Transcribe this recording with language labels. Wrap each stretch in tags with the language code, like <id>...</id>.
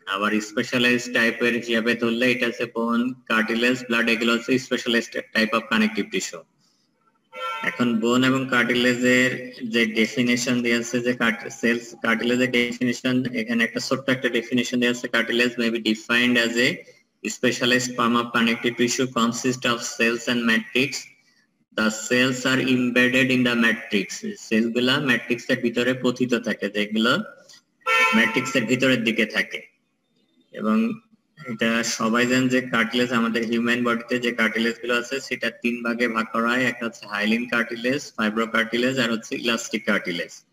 <bn>আবার স্পেশালাইজড টাইপের হিসাবে ধরলে এটা হচ্ছে বোন, কার্টিলেজ, ব্লাড, এগুলো হচ্ছে specialised type of connective tissue. এখন বোন এবং কার্টিলেজের যে ডেফিনেশন দিয়েছে যে সেলস কার্টিলেজের ডেফিনেশন, এখানে একটা ছোট্ট একটা ডেফিনেশন দিয়েছে।</bn> <en>Cartilage may be defined as a specialized form of connective tissue consist of cells and matrix. The cells are embedded in the matrix.</en> <bn>সেলগুলা ম্যাট্রিক্সের ভিতরে পতিত থাকে, যেগুলো ম্যাট্রিক্সের ভিতরের দিকে থাকে। এবং এটা সবাই জানেন যে কার্টিলেজ আমাদের হিউম্যান বডিতে যে কার্টিলেজ গুলো আছে সেটা 3 ভাগে ভাগ করা হয়। একটা হচ্ছে হাইলিন কার্টিলেজ, ফাইব্রো কার্টিলেজ আর হচ্ছে ইলাস্টিক কার্টিলেজ।</bn>